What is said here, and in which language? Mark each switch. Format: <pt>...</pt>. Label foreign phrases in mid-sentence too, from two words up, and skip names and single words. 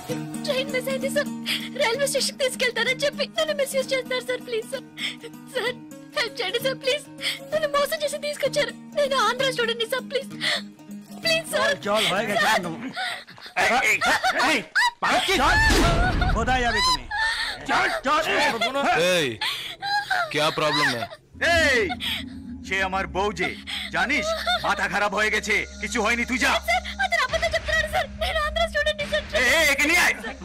<te>ట్రైన్ మిస్ అయింది సార్,</te> <en>railway station</en> <te>తీసుకెళ్తానని చెప్పి నన్ను మిస్యూజ్ చేస్తున్నారు సార్,</te> <en>please sir. sir help</en> <te>చేయండి</te> <en>sir please.</en> <te>నన్ను మోసం చేసి తీసుకొచ్చారు. నేను ఆంధ్ర స్టూడెంట్ ని</te> <en>sir please please sir.</en> <hi>क्या प्रॉब्लम है?</hi> <bn>সে আমার বউ যে জানিস মাথা খারাপ হয়ে গেছে কিছু হয়নি তুই যা</bn> <te>স্যার అతను అబద్ధం చెప్తున్నాడు సార్. నేను ఆంధ్ర స్టూడెంట్ ని సార్.</te> <bn>একে নিয়ে আয়</bn>